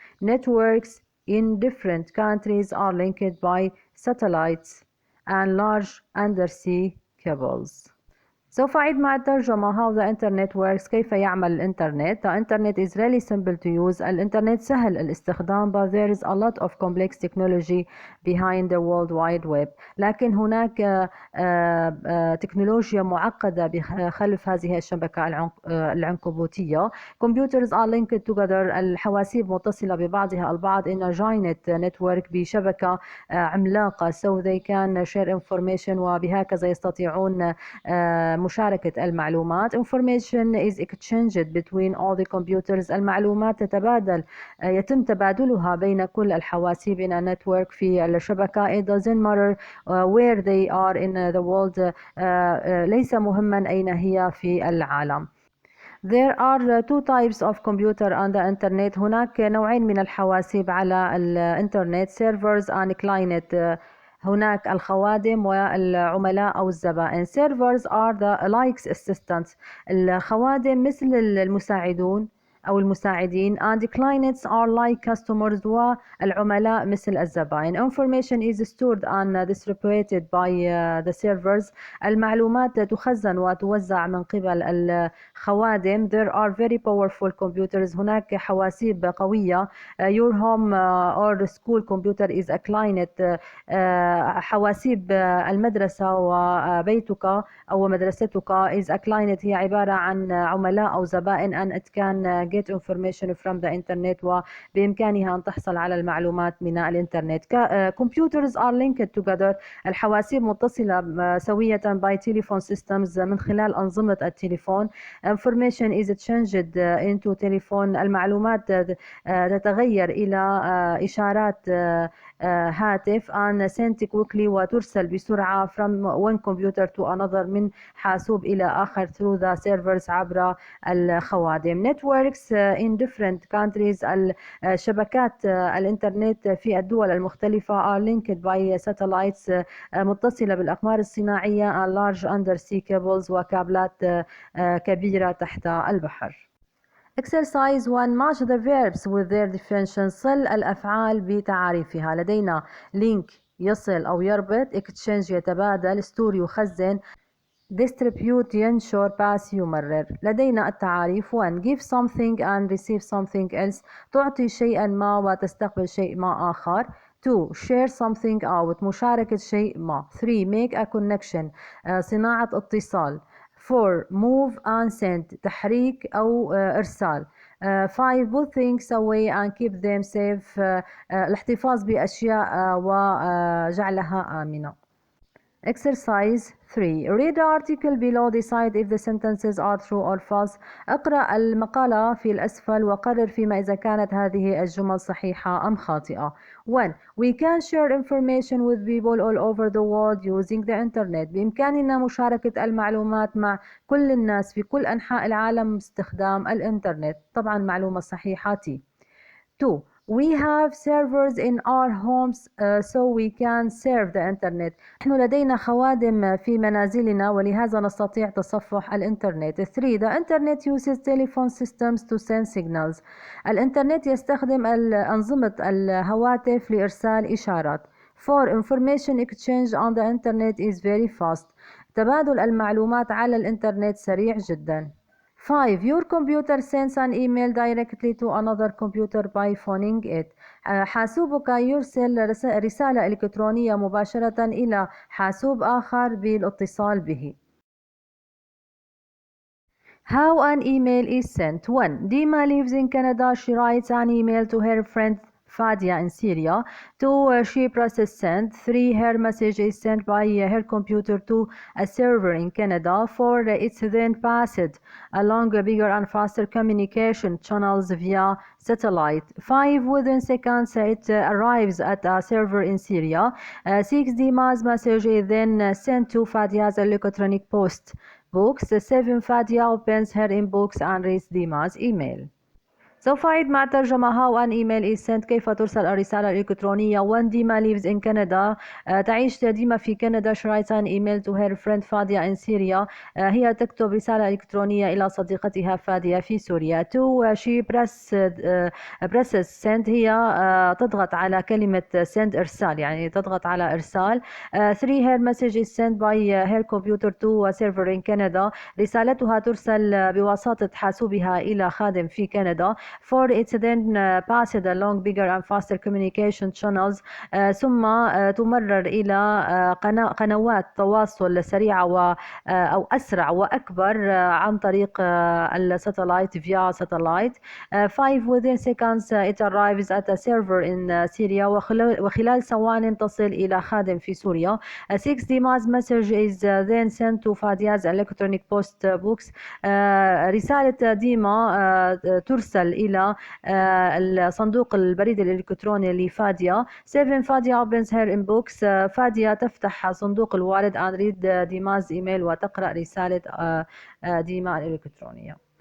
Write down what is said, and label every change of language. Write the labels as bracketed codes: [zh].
[en] Networks in different countries are linked by satellites and large undersea cables. [ar] سوف أعيد مع الترجمة. [en] How the internet works. [ar] كيف يعمل الإنترنت. [en] The internet is really simple to use. [ar] الإنترنت سهل الاستخدام, [en] but there is a lot of complex technology behind the World Wide Web. [ar] لكن هناك تكنولوجيا معقدة خلف هذه الشبكة العنكبوتية. [en] Computers are linked together. [ar] الحواسيب متصلة ببعضها البعض [en] in a giant network, [ar] بشبكة عملاقة, [en] so they can share information, [ar] وبهكذا يستطيعون مشاركة المعلومات. [en] Information is exchanged between all the computers. [ar] المعلومات يتم تبادلها بين كل الحواسيب [en] in a network, [ar] في الشبكة. [en] It doesn't matter where they are in the world. [ar] ليس مهما أين هي في العالم. [en] There are two types of computer on the internet. [ar] هناك نوعين من الحواسيب على الانترنت: [en] servers and client. [ar] هناك الخوادم والعملاء أو الزبائن. [en] Servers are the like assistants. [ar] الخوادم مثل المساعدون أو المساعدين. [en] And clients are like customers. [ar] والعملاء مثل الزبائن. [en] Information is stored and distributed by the servers. [ar] المعلومات تخزن وتوزع من قبل الخوادم. [en] There are very powerful computers. [ar] هناك حواسيب قوية. [en] Your home or school computer is a client. [ar] حواسيب المدرسة وبيتك أو مدرستك [en] is a client. [ar] هي عبارة عن عملاء أو زبائن. [en] and it can get information from the internet. [ar] وبإمكانها أن تحصل على المعلومات من الإنترنت. [en] computers are linked together. [ar] الحواسيب متصلة سوية [en] by telephone systems, [ar] من خلال أنظمة التليفون. [en] information is changed into telephone. [ar] المعلومات تتغير إلى إشارات هاتف [en] and sent quickly, [ar] وترسل بسرعة [en] from one computer to another, [ar] من حاسوب إلى آخر [en] through the servers, [ar] عبر الخوادم. [en] networks in different countries. [ar] الشبكات الإنترنت في الدول المختلفة [en] are linked by satellites, [ar] متصلة بالأقمار الصناعية [en] and large undersea cables, [ar] وكابلات كبيرة تحت البحر. [en] Exercise 1. Match the verbs with their definitions. [ar] صل الأفعال بتعاريفها. لدينا link يصل أو يربط, exchange يتبادل, store يخزن, distribute ينشر, pass يمرر. لدينا التعاريف. 1. [en] Give something and receive something else. [ar] تعطي شيئا ما وتستقبل شيء ما آخر. [en] 2. Share something out. [ar] مشاركة شيء ما. [en] 3. Make a connection. [ar] صناعة اتصال. [en] 4. Move and send. [ar] تحريك أو إرسال. [en] 5. Put things away and keep them safe. [ar] الاحتفاظ بأشياء وجعلها آمنة. [en] Exercise 3. Read the article below. Decide if the sentences are true or false. [ar] اقرأ المقالة في الأسفل وقرر فيما إذا كانت هذه الجمل صحيحة أم خاطئة. [en] 1. We can share information with people all over the world using the internet. [ar] بإمكاننا مشاركة المعلومات مع كل الناس في كل أنحاء العالم باستخدام الإنترنت. طبعا معلومة صحيحة تي. 2. [en] We have servers in our homes so we can serve the internet. [ar] نحن لدينا خوادم في منازلنا ولهذا نستطيع تصفح الإنترنت. [en] 3. The internet uses telephone systems to send signals. [ar] الإنترنت يستخدم أنظمة الهواتف لإرسال إشارات. [en] 4. Information exchange on the internet is very fast. [ar] تبادل المعلومات على الإنترنت سريع جدا. [en] 5. Your computer sends an email directly to another computer by phoning it. [ar] حاسوبك يرسل رسالة إلكترونية مباشرة إلى حاسوب آخر بالاتصال به. [en] How an email is sent. 1. Dima lives in Canada. She writes an email to her friend Fadia in Syria. 2. She presses send. 3. Her message is sent by her computer to a server in Canada. 4. It's then passed along bigger and faster communication channels via satellite. 5. Within seconds it arrives at a server in Syria. 6. Dima's message is then sent to Fadia's electronic post box. 7. Fadia opens her inbox and reads Dima's email. [ar] سوف أعيد مع ترجمة. [en] How an email is sent. [ar] كيف ترسل الرسالة الإلكترونية. [en] 1. Dima lives in Canada. [ar] تعيش ديما في كندا. [en] She writes an email to her friend Fadia in Syria. [ar] هي تكتب رسالة إلكترونية إلى صديقتها فادية في سوريا. [en] 2. She presses send. [ar] هي تضغط على كلمة send إرسال يعني تضغط على إرسال. [en] 3. Her message is sent by her computer to a server in Canada. [ar] رسالتها ترسل بواسطة حاسوبها إلى خادم في كندا. [en] 4. It's then passed along bigger and faster communication channels. [ar] ثم تمرر إلى قنوات تواصل سريعة أو أسرع وأكبر عن طريق الساتلايت [en] via satellite. 5. Within seconds it arrives at a server in Syria. [ar] وخلال ثوان تصل إلى خادم في سوريا. [en] 6. Dima's message is then sent to Fadia's electronic post box. [ar] رسالة ديما ترسل إلى صندوق البريد الإلكتروني لفاديا. [en] 7. Fadia opens her inbox. [ar] فاديا تفتح صندوق الوالد [en] and read [ar] ديما's email وتقرأ رسالة ديما الإلكترونية.